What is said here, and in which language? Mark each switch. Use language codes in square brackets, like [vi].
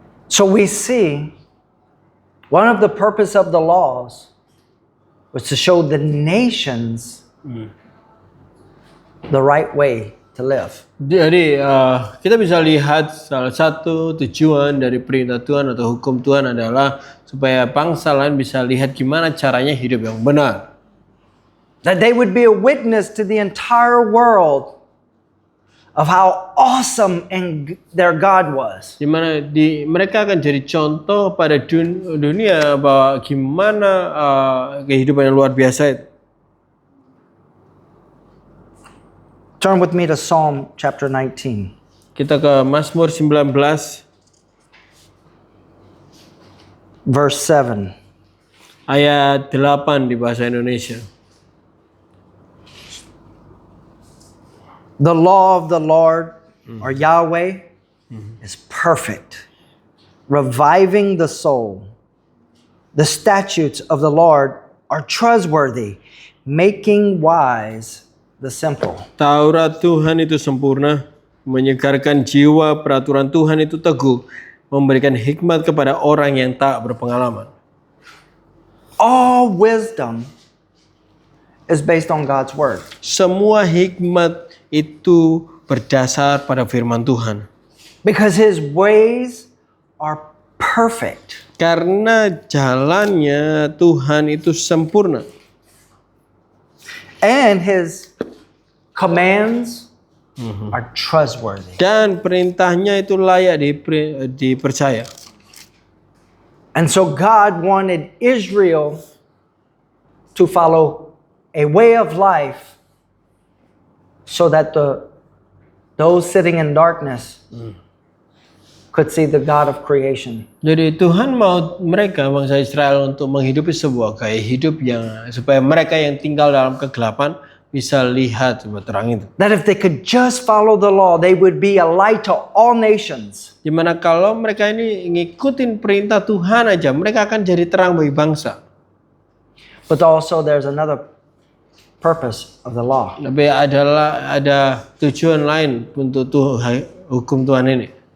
[en] So we see one of the purpose of the laws was to show the nations the right way to live. [id] Jadi kita bisa lihat salah satu tujuan dari perintah Tuhan atau hukum Tuhan adalah supaya bangsa lain bisa lihat gimana caranya hidup yang benar. [en] That they would be a witness to the entire world of how awesome and their God was. [id] Di mana mereka akan jadi contoh pada dunia bahwa gimana kehidupan yang luar biasa itu. [en] Turn with me to Psalm chapter 19. [id] Kita ke Mazmur 19 [en] verse 7. [id] ayat 8 di bahasa Indonesia. [en] The law of the Lord, or Yahweh, is perfect, reviving the soul. The statutes of the Lord are trustworthy, making wise the simple. [id] Taurat Tuhan itu sempurna, menyegarkan jiwa. Peraturan Tuhan itu teguh, memberikan hikmat kepada orang yang tak berpengalaman. [en] All wisdom is based on God's word. [id] Semua hikmat itu berdasar pada firman Tuhan. [en] Because his ways are perfect. [id] Karena jalannya Tuhan itu sempurna. [en] And his commands are trustworthy. [id] Dan perintahnya itu layak dipercaya. [en] And so God wanted Israel to follow a way of life so that those sitting in darkness could see the God of creation. [id] Jadi Tuhan mau mereka, bangsa Israel, untuk menghidupi sebuah gaya hidup yang supaya mereka yang tinggal dalam kegelapan bisa lihat coba terang itu. [en] That if they could just follow the law, they would be a light to all nations. [id] Dimana kalau mereka ini ngikutin perintah Tuhan aja, mereka akan jadi terang bagi bangsa. [en] But also there's another purpose of the law. [id] Tapi ada tujuan lain untuk hukum Tuhan ini.